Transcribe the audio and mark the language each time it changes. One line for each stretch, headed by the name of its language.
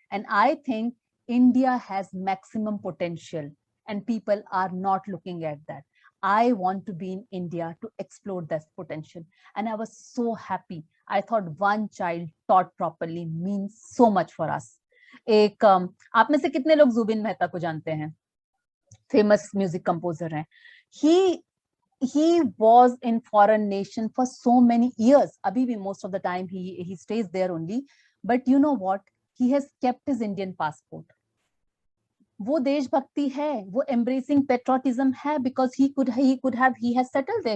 English: And I think India has maximum potential and people are not looking at that. I want to be in India to explore that potential. And I was so happy. I thought one child taught properly means so much for us.
Hindi: एक आप में से कितने लोग जुबिन मेहता को जानते हैं?
English: Famous music composer हैं. He was in foreign nation for so many years.
Hindi: Abhi bhi
English: most of the time he stays there only. But you know what? He has kept his Indian passport.
Hindi: वो देशभक्ति है, वो
English: embracing patriotism है, because he has settled there.